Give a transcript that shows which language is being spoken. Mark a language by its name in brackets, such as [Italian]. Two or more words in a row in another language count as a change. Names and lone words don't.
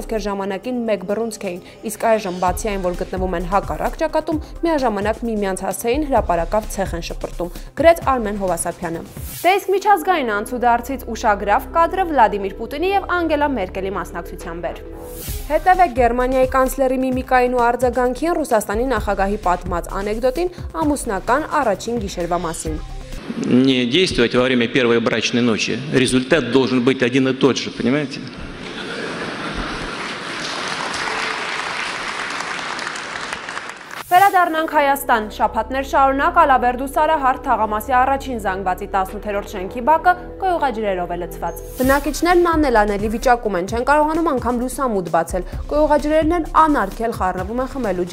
[Armenian] ովքեր ժամանակին մեկ բռունցք էին, իսկ այժմ բացի այն, որ գտնվում են հակառակ ճակատում, միաժամանակ միմյանց հասցեին հրապարակավ ցեխ են շպրտում, գրեց Արմեն Հովասափյանը։ Դե իսկ միջազգային անցուդարձից ուշագրավ կադրը Վլադիմիր Պուտինի եւ Անգելա Մերկելի մասնակցությամբ էր։ Հետևեք Գերմանիայի կանցլերի միմիկային ու արձագանքին Ռուսաստանի նախագահի պատմած անեկդոտին ամուսնական առաջին գիշերվա մասին։ [Russian] Не действовать во время первой брачной ночи. Результат должен быть один и тот же, понимаете? [Armenian] Վերադառնանք Հայաստան, շաբաթներ շարունակ Ալավերդու Սարահարթ թաղամասի առաջին զանգվածի 18-րդ շենքի բակը կոյուղաջրերով է լցված։ Բնակիչներն անելանելի վիճակում են, չեն կարողանում անգամ լուսամուտ բացել։ Կոյուղաջրերն անարգել խառնվում են խմելու